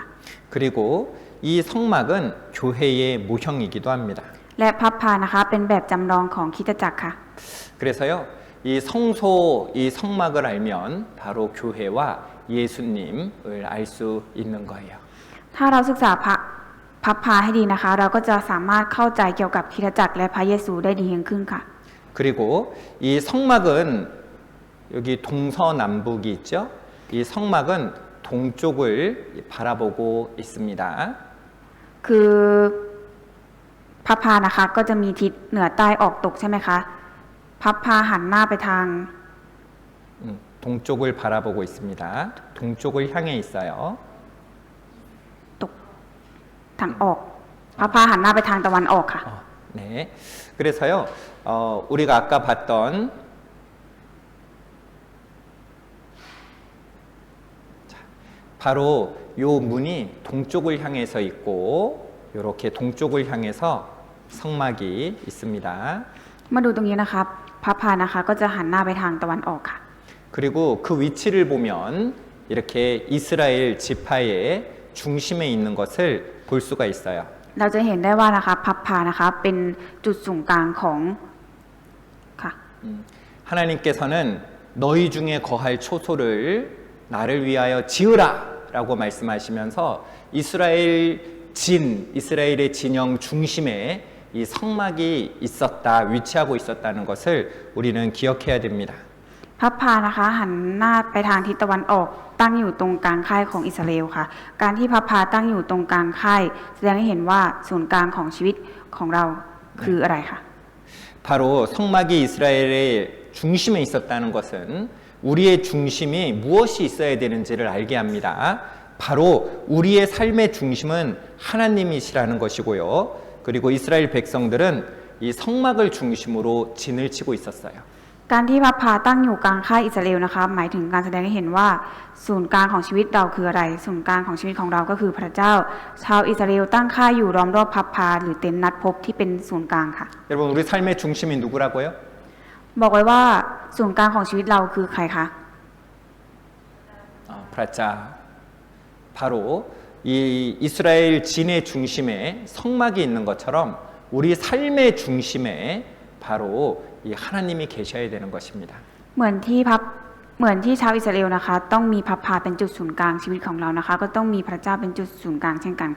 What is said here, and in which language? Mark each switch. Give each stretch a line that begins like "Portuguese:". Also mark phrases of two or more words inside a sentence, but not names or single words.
Korean: 그리고 이 성막은 교회의 모형이기도 합니다.
Thai: และพระพานะคะเป็นแบบจำลองของคริสตจักรค่ะ
Korean: 그래서요. 이 성소, 이 성막을 알면 바로 교회와 예수님을 알 수 있는 거예요.
Thai: ถ้าเราศึกษาพระพาให้ดีนะคะ เราก็จะสามารถเข้าใจเกี่ยวกับคริสตจักรและพระเยซูได้ดียิ่งขึ้นค่ะ
Korean: 그리고 이 성막은 여기 동서남북이 있죠. 이 성막은 동쪽을 바라보고 있습니다.
Thai: คือพับพานะคะก็จะมีทิศเหนือใต้ออกตกใช่ไหมคะพับพาหันหน้าไปทาง
Korean: 동쪽을 바라보고 있습니다. 동쪽을 향해 있어요.
Thai: ตกทางออกพับพาหันหน้าไปทางตะวันออกค่ะ
Korean: 네. 그래서요, 우리가 아까 봤던 자, 바로 요 문이 동쪽을 향해서 있고, 이렇게 동쪽을 향해서 성막이 있습니다.
Thai: มาดูตรงนี้นะครับพับพานะคะก็จะหันหน้าไปทางตะวันออกค่ะ
Korean: 그리고 그 위치를 보면 이렇게 이스라엘 지파의 중심에 있는 것을 볼 수가 있어요.
Thai: เราจะเห็นได้ว่านะคะพับพานะคะเป็นจุดศูนย์กลางของค่ะ
Korean: 하나님께서는 너희 중에 거할 초소를 나를 위하여 지으라 라고 말씀하시면서 이스라엘의 진영 중심에 이 성막이 있었다, 위치하고 있었다는 것을 우리는 기억해야 됩니다.
Thai: พับพานะคะหันหน้าไปทางทิศตะวันออกตั้งอยู่ตรงกลางค่ายของอิสราเอลค่ะ การที่พับพาตั้งอยู่ตรงกลางค่ายแสดงให้เห็นว่าศูนย์กลางของชีวิตของเราคืออะไรค่ะ
Korean: 바로 성막이 이스라엘의 중심에 있었다는 것은 우리의 중심이 무엇이 있어야 되는지를 알게 합니다. 바로 우리의 삶의 중심은 하나님이시라는 것이고요. 그리고 이스라엘 백성들은 이 성막을 중심으로 진을 치고 있었어요.
Thai: การที่พับพาตั้งอยู่กลางค่ายอิสราเอลนะคะหมายถึงการแสดงให้เห็นว่าศูนย์กลางของชีวิตเราคืออะไรศูนย์กลางของชีวิตของเราก็คือพระเจ้าชาวอิสราเอลตั้งค่ายอยู่ล้อมรอบพับพาหรือเต็นท์นัดพบที่เป็นศูนย์กลางค่ะ
Korean: 여러분 우리 삶의 중심이 누구라고요?
Thai: บอกไว้ว่าศูนย์กลางของชีวิตเราคือใครคะ
Korean: 프라짜 바로 이 이스라엘 진의 중심에 성막이 있는 것처럼 우리 삶의 중심에 바로 이 하나님이 계셔야 되는 것입니다.
Thai: เหมือนที่ชาวอิสราเอลนะคะต้องมีพับพาเป็นจุดศูนย์กลางชีวิตของเรานะคะก็ต้องมีพระเจ้าเป็นจุดศูนย์กลางเช่นกันค่ะ